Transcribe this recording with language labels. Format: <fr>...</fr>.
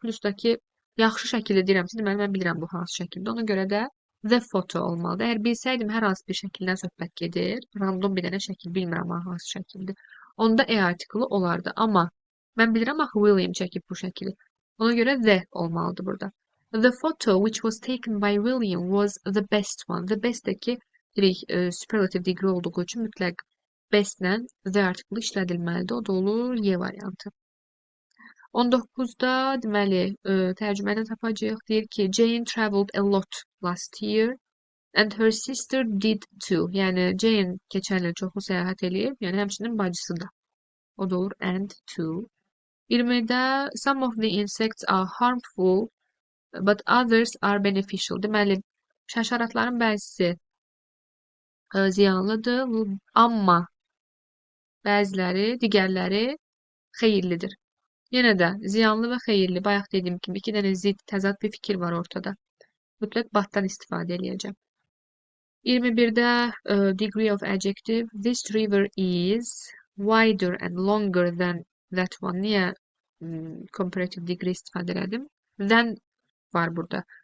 <az>Plusdakı yaxşı şəkildə deyirəmsə, deməli, mən bilirəm bu hansı şəkildə. Ona görə də the photo olmalıdır. Əgər bilsəydim, hər hansı bir şəkildən söhbət gedir. Random bir dənə şəkil, bilmirəm hansı şəkildir. Onda E artiklı olardı. Amma mən bilirəm axı William çəkib bu şəkili. Ona görə the olmalıdır burada.</az> <en>The photo which was taken by William was the best one.</en> <az>The best'dəki superlative degree olduğu üçün mütləq bestlə the artiklı işlədilməlidir. O da olur Y variantı. 19'da deməli tərcümədən tapacağıq. Deyir ki,</az> <en>Jane traveled a lot last year and her sister did too.</en> <az>Yəni Jane keçən il çoxlu səyahət eləyib, yəni həmçinin bacısı da. O da olur and too.</az> <en>20'də some of the insects are harmful but others are beneficial.</en> <az>Deməli, həşəratların bəzisi ziyanlıdır, amma bəziləri, digərləri xeyirlidir. Yenə də ziyanlı və xeyirli. Bayaq dediyim kimi iki dənə zid, təzad bir fikir var ortada. Mütləq batdan istifadə eləyəcəm. 21'də degree of adjective.</az> <en>This river is wider and longer than that one.</en> <az>Niyə comparative degree istifadə elədim? Than var burada.</az>